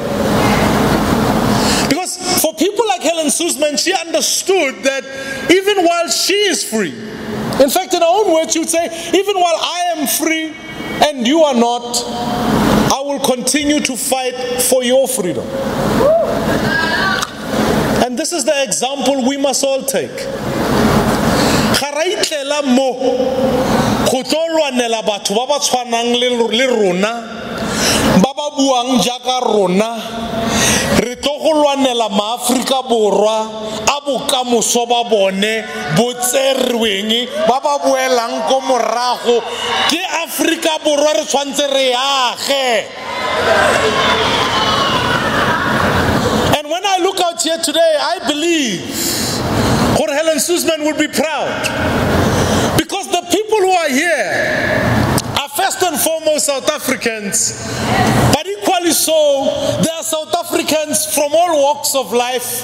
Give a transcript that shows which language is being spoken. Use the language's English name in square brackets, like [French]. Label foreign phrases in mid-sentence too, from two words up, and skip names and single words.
[English] Because for people like Helen Suzman, she understood that even while she is free, in fact, in her own words, she would say, even while I am free and you are not, I will continue to fight for your freedom. And this is the example we must all take. [Tswana] Baba buang jaka rona re tlo go lwanela maAfrika borwa a bokamoso ba bone bo tserweng ba ba boelang ko morago ke Afrika borwa re tshwantse re age. [English] And when I look out here today, I believe Helen Suzman would be proud, because the people who are here are first and foremost South Africans, but equally so, they are South Africans from all walks of life.